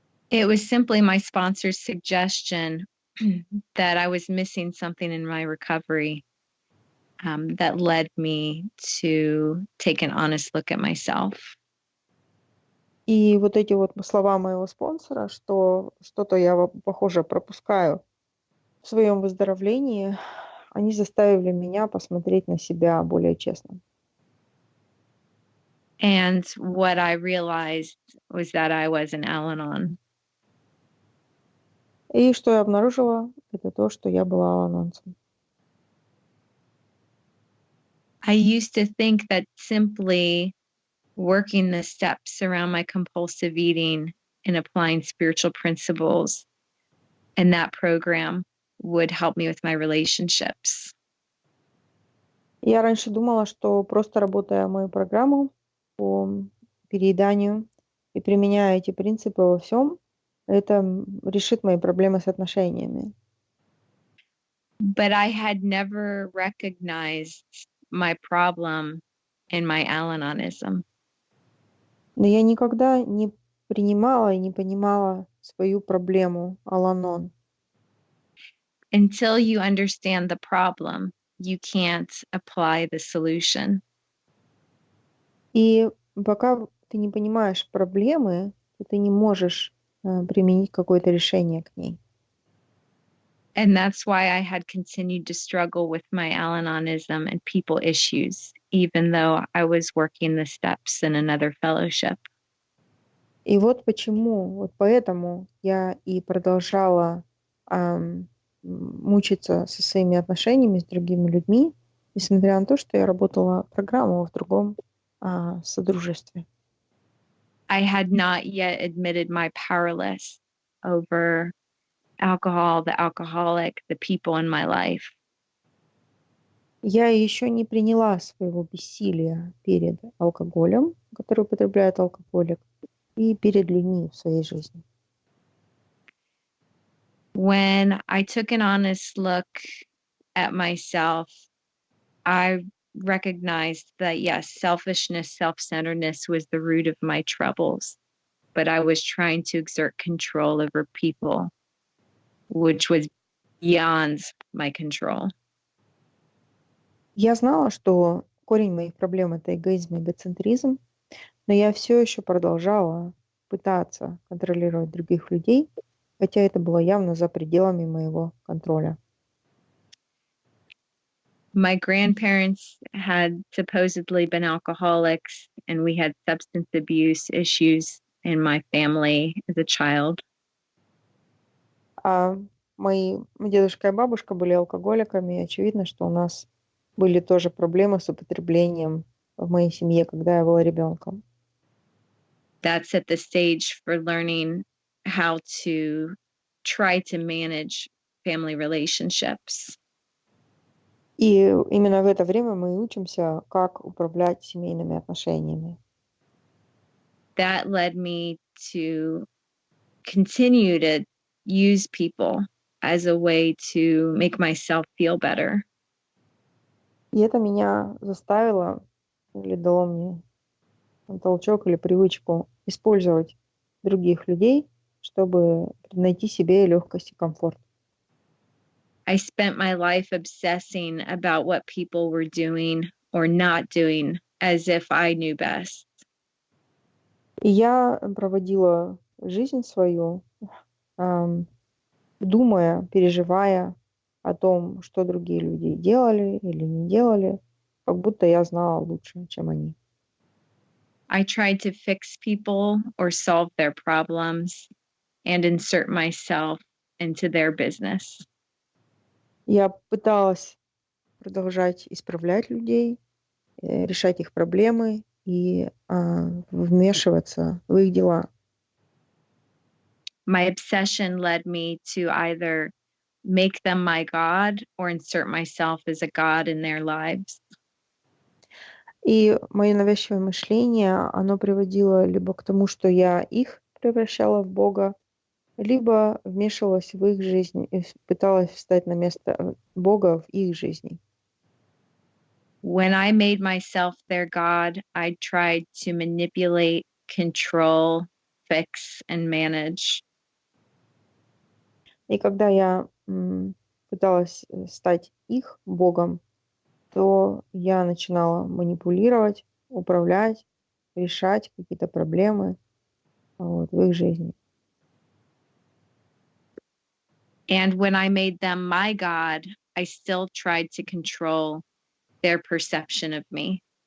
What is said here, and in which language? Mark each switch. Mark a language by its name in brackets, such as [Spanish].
[English] It was simply my sponsor's suggestion that I was missing something in my recovery that led me to take an honest look at myself. [Russian] И вот эти вот слова моего спонсора, что что-то я, похоже, пропускаю в своем выздоровлении, они заставили меня посмотреть на себя более честно. [English] And what I realized was that I was an Al-Anon. [Russian] И что я обнаружила, это то, что я была аланонцем. [English] I used to think that simply working the steps around my compulsive eating and applying spiritual principles in that program would help me with my relationships. [Russian] Я раньше думала, что просто работая мою программу по перееданию и применяя эти принципы во всем, это решит мои проблемы с отношениями. [English] But I had never recognized my problem in my Al-Anonism. [Russian] Но я никогда не принимала и не понимала свою проблему Al-Anon. [English] Until you understand the problem, you can't apply the solution. [Russian] И пока ты не понимаешь проблемы, то ты не можешь применить какое-то решение к ней. [English] And that's why I had continued to struggle with my Al-Anonism and people issues, even though I was working the steps in another fellowship. [Russian] И вот почему, вот поэтому я и продолжала мучиться со своими отношениями с другими людьми, несмотря на то, что я работала программу в другом содружестве. [English] I had not yet admitted my powerless over alcohol, the alcoholic, the people in my life. [Russian] Я еще не приняла своего бессилия перед алкоголем, который употребляет алкоголик, и перед людьми в своей жизни. [English] When I took an honest look at myself, I recognized that, yes, selfishness, self-centeredness was the root of my troubles, but I was trying to exert control over people, which was beyond my control. [Russian] Я знала, что корень моих проблем — это эгоизм и эгоцентризм, но я все еще продолжала пытаться контролировать других людей, хотя это было явно за пределами моего контроля. [English] My grandparents had supposedly been alcoholics, and we had substance abuse issues in my family as a child. [Russian] Мои дедушка и бабушка были алкоголиками, и очевидно, что у нас были тоже проблемы с употреблением в моей семье, когда я была ребенком. [English] That set the stage for learning how to try to manage family relationships. [Russian] И именно в это время мы учимся, как управлять семейными отношениями. [English] That led me to continue to use people as a way to make myself feel better. [Russian] И это меня заставило или дало мне толчок или привычку использовать других людей, чтобы найти себе легкость и комфорт. [English] I spent my life obsessing about what people were doing or not doing as if I knew best. [Russian] И я проводила жизнь свою, думая, переживая о том, что другие люди делали или не делали, как будто я знала лучше, чем они. [English] I tried to fix people or solve their problems and insert myself into their business. [Russian] Я пыталась продолжать исправлять людей, решать их проблемы и вмешиваться в их дела. [English] My obsession led me to either make them my God or insert myself as a God in their lives. [Russian] И мое навязчивое мышление, оно приводило либо к тому, что я их превращала в Бога, либо вмешивалась в их жизнь и пыталась встать на место Бога в их жизни. [English] When I made myself their God, I tried to manipulate, control, fix, and manage. [Russian] И когда я пыталась стать их Богом, то я начинала манипулировать, управлять, решать какие-то проблемы вот, в их жизни. [English] And when I made them my God, I still tried to control their perception of me.